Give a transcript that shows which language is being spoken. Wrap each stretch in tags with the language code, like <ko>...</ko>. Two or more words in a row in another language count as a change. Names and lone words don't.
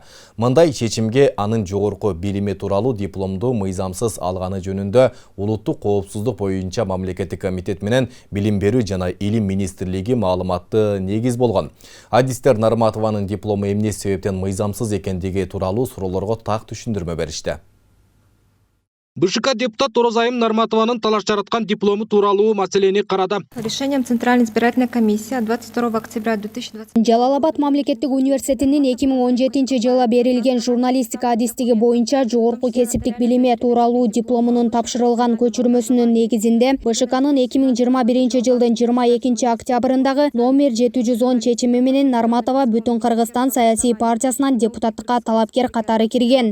<ky>Мындай чечимге анын жогорку билими тууралуу дипломду мыйзамсыз алганы жөнүндө улуттук коопсуздук боюнча мамлекеттик комитет менен билим берүү жана илим министрлиги маалыматты негиз болгон. Адистер Нарматованын диплому эмне себептен мыйзамсыз экендиги тууралуу суроолорго так түшүндүрмө беришти. БШК депутат Орозайым Нарматованын талаш жараткан диплому тууралуу маселени карады.</ky> <ru>Решением Центральной избирательной комиссии 22 октября 2020</ru> <ky>Жалалабад мамлекеттик университетинин 2017 жылы берилген журналистика адистиги боюнча жогорку кесиптик билими тууралуу дипломунун тапшырылган көчүрмөсүнүн негизинде БШКнын 2021 жылдын 22 октябрындагы номер 710 чечими менен Нарматова Бүтүн Кыргызстан саясий партиясынан депутаттыкка талапкер катары кирген.</ky>